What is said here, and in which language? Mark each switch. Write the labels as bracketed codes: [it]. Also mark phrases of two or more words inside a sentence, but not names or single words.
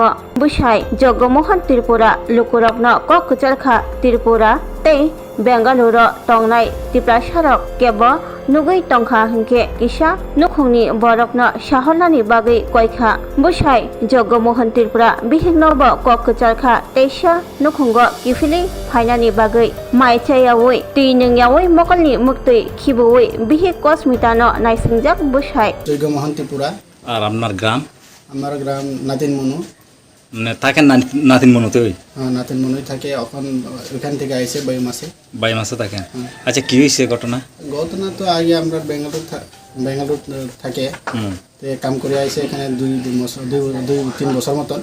[trp] बैसाइ जग्गमोहन त्रिपुरा लुकुरकन ककचरखा त्रिपुरा तै बेंगालुरु टंनाय तिप्रासारक केब नुगै टंखा हिंके किसा नुखुंनि बरकन साहरनानि बागै कयखा बैसाइ जग्गमोहन त्रिपुरा बिहिग्नब ककचरखा तैसा नुखुंग किफिलै फाइनानि बागै माइचायावै तिनंयावै मकलनि मुक्तै खिबुवै बिहि कस्मितान नाइसिंजाक बैसाइ जग्गमोहन त्रिपुरा। [bn] আর আপনার গ্রাম? আমার গ্রাম নাতিন মনু। মানে থাকেন নাতিন মনুতে? হ্যাঁ, নাতিন মনুই থাকে। এখন ওইখান থেকে আইসে বাই মাসে থাকেন। আচ্ছা, কি হয়েছে ঘটনা? ঘটনা তো আগে আমরা বেঙ্গালুর থাকে কাম করে আইসে এখানে 2-3 বছর মতন।